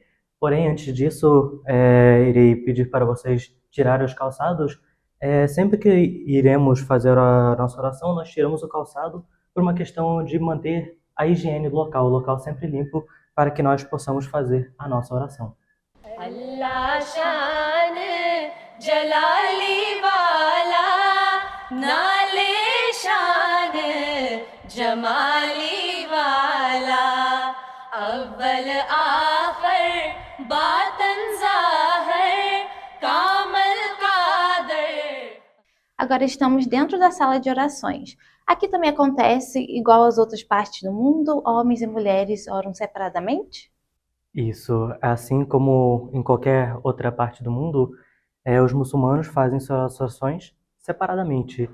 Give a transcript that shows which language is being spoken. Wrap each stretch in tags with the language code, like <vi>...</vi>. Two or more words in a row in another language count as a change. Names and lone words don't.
<pt>Porém, antes disso, irei pedir para vocês tirarem os calçados. Sempre que iremos fazer a nossa oração, nós tiramos o calçado por uma questão de manter a higiene do local, o local sempre limpo, para que nós possamos fazer a nossa oração. Allah shan jalali wala nale shan jamali wala awwal aakhir batan zahir kamal qadir. Agora estamos dentro da sala de orações. Aqui também acontece igual às outras partes do mundo, homens e mulheres oram separadamente? Isso, assim como em qualquer outra parte do mundo, os muçulmanos fazem suas orações separadamente.</pt>